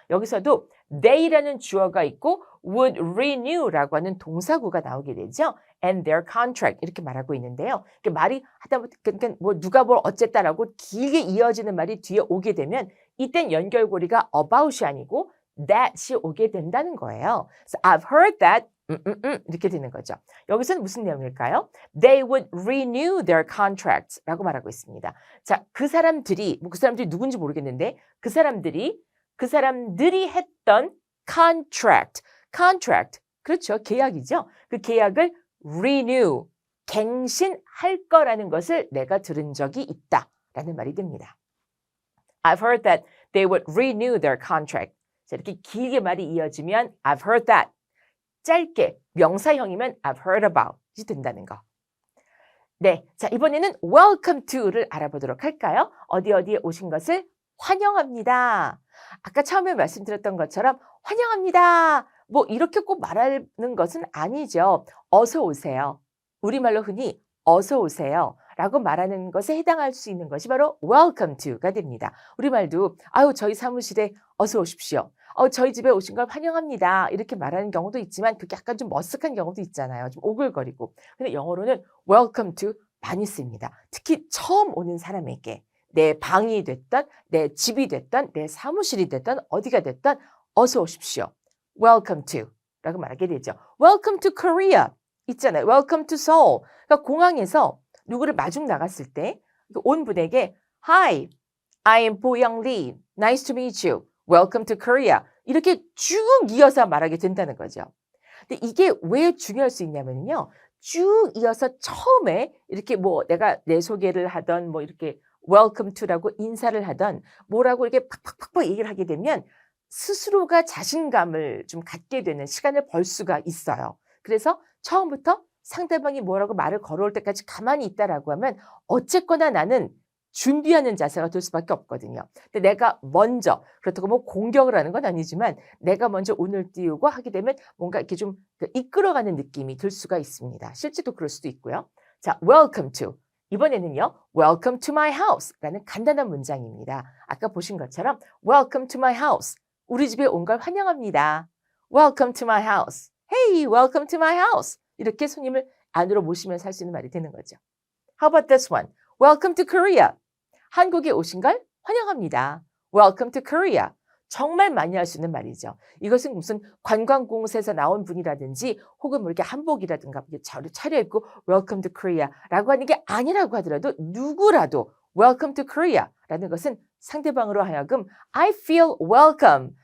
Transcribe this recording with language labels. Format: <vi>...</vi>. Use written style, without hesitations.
<ko>여기서도 they라는 주어가 있고 would renew라고 하는 동사구가 나오게 되죠. and their contract 이렇게 말하고 있는데요. 말이 하다 보니까 뭐 누가 뭘 어쨌다라고 길게 이어지는 말이 뒤에 오게 되면 이땐 연결고리가 about이 아니고 that이 오게 된다는 거예요.</ko> <en>So I've heard that</en> <ko>이렇게 되는 거죠. 여기서는 무슨 내용일까요?</ko> <en>They would renew their contracts</en> <ko>라고 말하고 있습니다. 자, 그 사람들이 그 사람들이 누군지 모르겠는데 그 사람들이 했던 contract 그렇죠. 계약이죠. 그 계약을 renew 갱신할 거라는 것을 내가 들은 적이 있다라는 말이 됩니다.</ko> <en>I've heard that they would renew their contract.</en> <ko>자, 이렇게 길게 말이 이어지면</ko> <en>I've heard that.</en> <ko>짧게 명사형이면 I've heard about이 된다는 거. 네, 자 이번에는 welcome to를 알아보도록 할까요? 어디에 오신 것을 환영합니다. 아까 처음에 말씀드렸던 것처럼 환영합니다. 뭐 이렇게 꼭 말하는 것은 아니죠. 어서 오세요. 우리말로 흔히 어서 오세요 라고 말하는 것에 해당할 수 있는 것이 바로 welcome to가 됩니다. 우리말도 아유 저희 사무실에 어서 오십시오. 저희 집에 오신 걸 환영합니다. 이렇게 말하는 경우도 있지만 그게 약간 좀 머쓱한 경우도 있잖아요. 좀 오글거리고. 근데 영어로는 welcome to 많이 씁니다. 특히 처음 오는 사람에게 내 방이 됐던 내 집이 됐던 내 사무실이 됐던 어디가 됐던 어서 오십시오. welcome to 라고 말하게 되죠.</ko> <en>welcome to Korea</en> <ko>있잖아요.</ko> <en>welcome to Seoul.</en> <ko>그러니까 공항에서 누구를 마중 나갔을 때 온 분에게</ko> <en>Hi, I am</en> <ko>보영 Lee.</ko> <en>Nice to meet you. Welcome to Korea.</en> <ko>이렇게 쭉 이어서 말하게 된다는 거죠. 근데 이게 왜 중요할 수 있냐면요. 쭉 이어서 처음에 이렇게 뭐 내가 내 소개를 하던 뭐 이렇게 welcome to라고 인사를 하던 뭐라고 이렇게 팍팍팍팍 얘기를 하게 되면 스스로가 자신감을 좀 갖게 되는 시간을 벌 수가 있어요. 그래서 처음부터 상대방이 뭐라고 말을 걸어올 때까지 가만히 있다라고 하면 어쨌거나 나는 준비하는 자세가 될 수밖에 없거든요. 근데 내가 먼저 그렇다고 뭐 공격을 하는 건 아니지만 내가 먼저 운을 띄우고 하게 되면 뭔가 이렇게 좀 이끌어가는 느낌이 들 수가 있습니다. 실제도 그럴 수도 있고요. 자, welcome to. 이번에는요.</ko> <en>welcome to my house</en> <ko>라는 간단한 문장입니다. 아까 보신 것처럼 welcome to my house. 우리 집에 온 걸 환영합니다.</ko> <en>welcome to my house. Hey, welcome to my house.</en> <ko>이렇게 손님을 안으로 모시면서 할 수 있는 말이 되는 거죠.</ko> <en>How about this one? Welcome to Korea.</en> <ko>한국에 오신 걸 환영합니다.</ko> <en>Welcome to Korea.</en> <ko>정말 많이 할 수 있는 말이죠. 이것은 무슨 관광공사에서 나온 분이라든지 혹은 뭐 이렇게 한복이라든가 차려입고</ko> <en>Welcome to Korea</en> <ko>라고 하는 게 아니라고 하더라도 누구라도 Welcome to Korea라는 것은 상대방으로 하여금</ko> <en>I feel welcome.</en>